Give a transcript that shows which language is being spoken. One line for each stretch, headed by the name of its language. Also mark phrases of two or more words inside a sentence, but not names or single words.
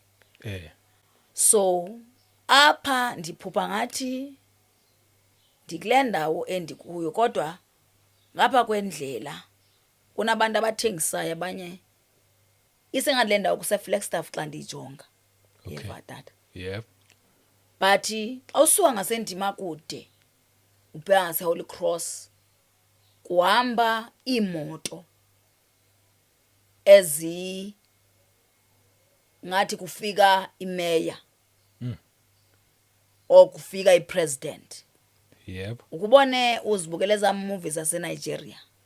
Xhosa: So apha ndiphupha ngathi ndikule ndawo endikuyo, kodwa ngapha kwendlela kunabantu abathengisayo abanye isengathi le ndawo kuse-Flagstaff xa ndiyijonga. Yeva tata. Yep. But xa usuka ngasendima kude ubheka ngase-Holy Cross kuhamba iimoto ngathi kufika imeya or kufika ipresident. Yep. Ukubone uzibukele eza movies zaseNigeria.